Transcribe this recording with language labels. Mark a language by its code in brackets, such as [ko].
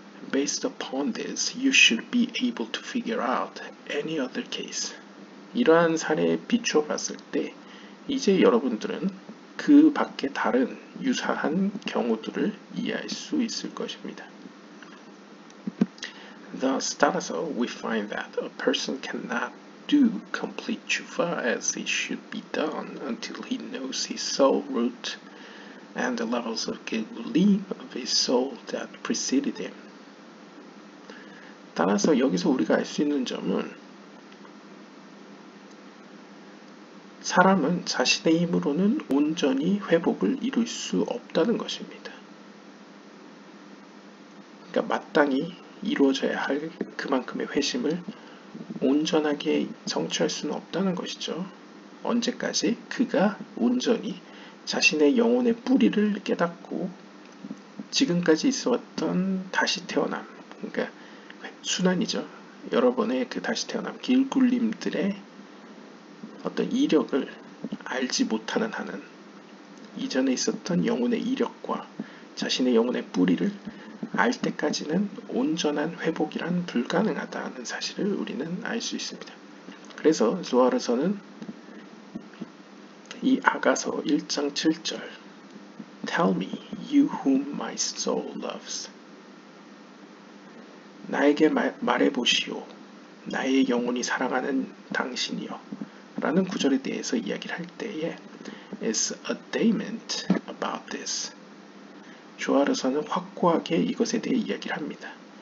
[en] Based upon this, you should be able to figure out any other case. [ko] 이러한 사례에 비추어 봤을 때 이제 여러분들은 그 밖에 다른 유사한 경우들을 이해할 수 있을 것입니다. [en] Thus, [ko] 따라서 [en] we find that a person cannot do complete tshuva as it should be done until he knows his soul root and the levels of Gelulim of his soul that preceded him. [ko] 따라서 여기서 우리가 알 수 있는 점은 사람은 자신의 힘으로는 온전히 회복을 이룰 수 없다는 것입니다. 그러니까 마땅히 이루어져야 할 그만큼의 회심을 온전하게 성취할 수는 없다는 것이죠. 언제까지 그가 온전히 자신의 영혼의 뿌리를 깨닫고 지금까지 있어왔던 다시 태어남, 그러니까 순환이죠. 여러 번의 그 다시 태어남 길굴림들의 어떤 이력을 알지 못하는 한은 이전에 있었던 영혼의 이력과 자신의 영혼의 뿌리를 알 때까지는 온전한 회복이란 불가능하다는 사실을 우리는 알 수 있습니다. 그래서 조아르서는 이 아가서 1장 7절 [en] Tell me, you whom my soul loves. [ko] 나에게 말해보시오. 나의 영혼이 사랑하는 당신이여. 라는 구절에 대해서 이야기를 할 때에 [en] is adamant about this. [ko] 조아르서는 확고하게 이것에 대해 이야기를 합니다.